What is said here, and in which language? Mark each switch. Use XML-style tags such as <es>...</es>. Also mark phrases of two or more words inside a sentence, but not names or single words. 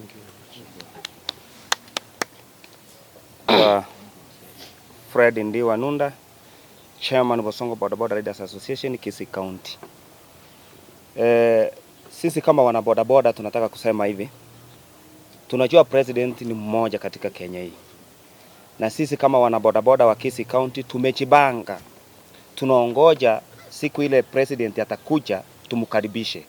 <en>Fred Ndiwa Nunda, Chairman of Bosongo Bodaboda Riders Association Kisii County.</en> <sw>Sisi kama wana bodaboda tunataka kusema hivi. Tunajua president ni mmoja katika Kenya hii. Na sisi kama wana bodaboda wa Kisii County tumechibanga. Tunaongoja siku ile president atakuja tumkaribishe.</sw>